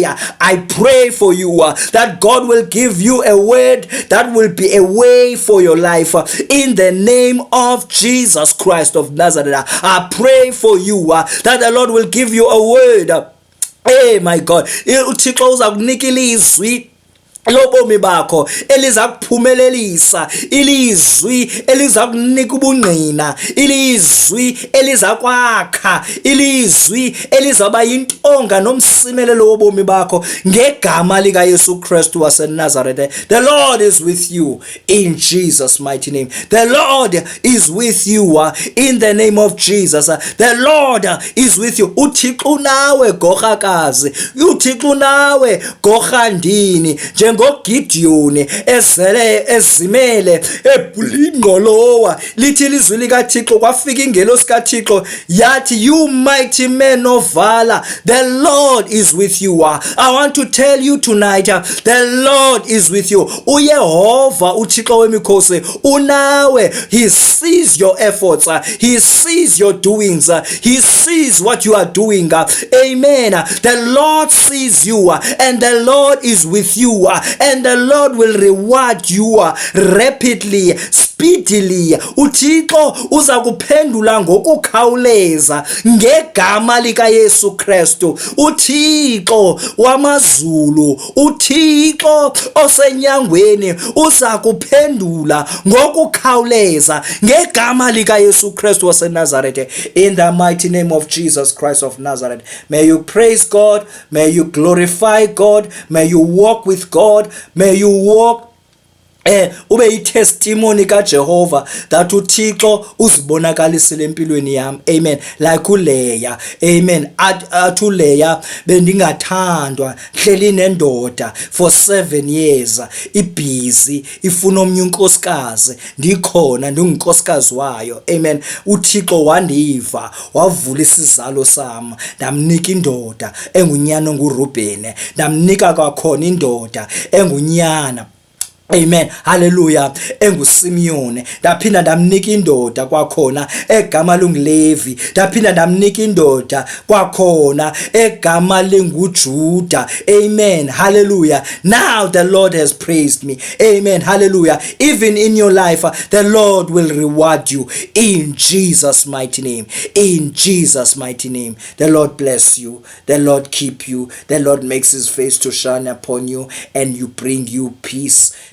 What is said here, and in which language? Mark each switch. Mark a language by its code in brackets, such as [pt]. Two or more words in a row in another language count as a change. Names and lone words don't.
[en] I pray for you that God will give you a word that will be a way for your life in the name of Jesus Christ of Nazareth. I pray for you that the Lord will give you a word. Hey my God, [xh] uThixo uza kunika ilizwi lobomi bakho eliza kuphumelelisa, ilizwi eliza kunika ubungqina, ilizwi eliza kwakha, ilizwi elizaba intonga nomsimelelo wobomi bakho ngegama lika Yesu Kristu waseNazaretha. [en] The Lord is with you in Jesus mighty name. The Lord is with you in the name of Jesus. The Lord is with you. [xh] uThixo nawe gorhakazi, uThixo nawe gorhandini, ngoGideon ezimele ebulingqolowa. Lithi ilizwi likaThixo kwafika ingelosi kaThixo yathi, [en] you mighty men of valor, the Lord is with you. I want to tell you tonight, the Lord is with you. [xh] uYehova uThixo wemikhosi unawe. [en] He sees your efforts, he sees your doings, he sees what you are doing. Amen. The Lord sees you and the Lord is with you, and the Lord will reward you rapidly, speedily. [xh] uThixo uza kuphendula ngokukhawuleza ngegama lika Yesu Kristu. uThixo wamazulu, uThixo osenyangweni uza kuphendula ngokukhawuleza ngegama lika Yesu Kristu waseNazaretha. [en] In the mighty name of Jesus Christ of Nazareth, may you praise God, may you glorify God, may you walk with God, may you walk [xh] ube i-testimony kaJehova [en] that [xh] uThixo uzibonakalisile empilweni yami. [en] Amen. [xh] Like uLeya, amen, athi uLeya bendingathandwa, hleli nendoda [en] for 7 years, [xh] ibhizi ifuna omnye unkosikazi, ndikhona ndingunkosikazi wayo. Amen. uThixo wandiva, wavula isizalo sami, ndamnika indoda engunyana nguRubhene, ndamnika kwakhona indoda engunyana, amen, hallelujah, enguSimiyoni, ndaphinda ndamnika indoda kwakhona egama lunguLevi, ndaphinda ndamnika indoda kwakhona egama linguJuda. [en] Amen, hallelujah. Now the Lord has praised me. Amen, hallelujah. Even in your life, the Lord will reward you in Jesus mighty name. In Jesus mighty name. The Lord bless you, the Lord keep you, the Lord makes his face to shine upon you, and you bring you peace.